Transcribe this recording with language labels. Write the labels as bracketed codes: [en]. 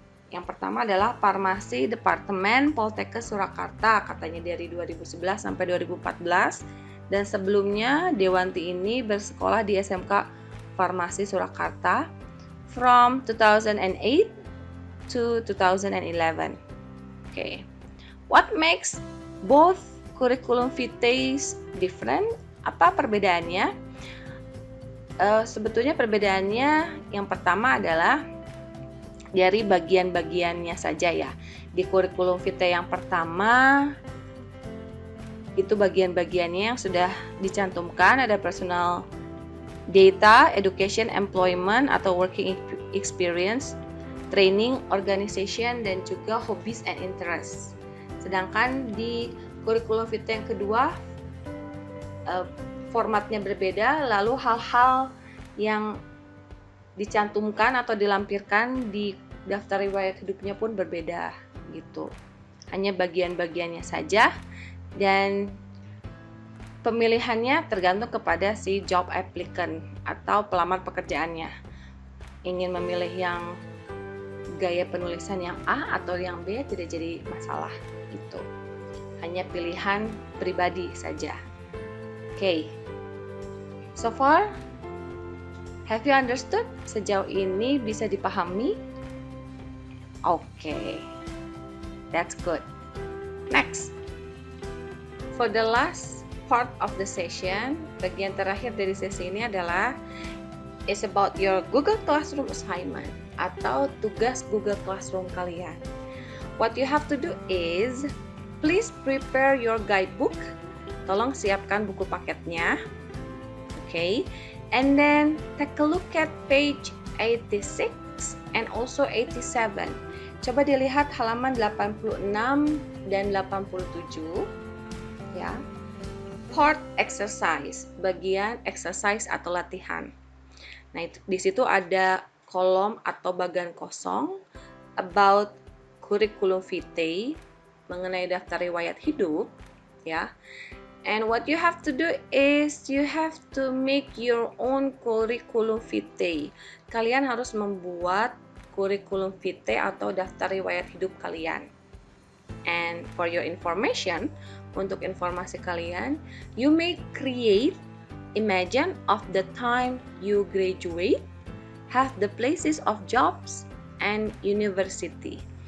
[id] Yang pertama adalah Farmasi Departemen Poltekkes Surakarta, katanya dari 2011 sampai 2014, dan sebelumnya Dewanti ini bersekolah di SMK Farmasi Surakarta [en] from 2008 to 2011. Okay. What makes both curriculum vitae different? [id] Apa perbedaannya? Sebetulnya perbedaannya yang pertama adalah dari bagian-bagiannya saja ya. Di kurikulum vitae yang pertama itu bagian-bagiannya yang sudah dicantumkan, ada personal data, education, employment atau working experience, training, organization, dan juga hobbies and interests. Sedangkan di kurikulum vitae yang kedua formatnya berbeda, lalu hal-hal yang dicantumkan atau dilampirkan di daftar riwayat hidupnya pun berbeda gitu. Hanya bagian-bagiannya saja, dan pemilihannya tergantung kepada si job applicant atau pelamar pekerjaannya. Ingin memilih yang gaya penulisan yang A atau yang B tidak jadi masalah gitu. Hanya pilihan pribadi saja. Okay. [en] So far, have you understood? [id] Sejauh ini bisa dipahami? [en] Okay. That's good. Next. For the last part of the session, [id] bagian terakhir dari sesi ini adalah [en] is about your Google Classroom assignment [id] atau tugas Google Classroom kalian. [en] What you have to do is, please prepare your guidebook. [id] Tolong siapkan buku paketnya. [en] Okay. And then take a look at page 86 and also 87. [id] Coba dilihat halaman 86 dan 87. Ya. Part exercise, bagian exercise atau latihan. Nah, di situ ada kolom atau bagian kosong [en] about curriculum vitae, [id] mengenai daftar riwayat hidup, ya. [en] And what you have to do is you have to make your own curriculum vitae. [id] Kalian harus membuat curriculum vitae atau daftar riwayat hidup kalian. [en] And for your information, [id] untuk informasi kalian, [en] you may create imagine of the time you graduate, have the places of jobs and university.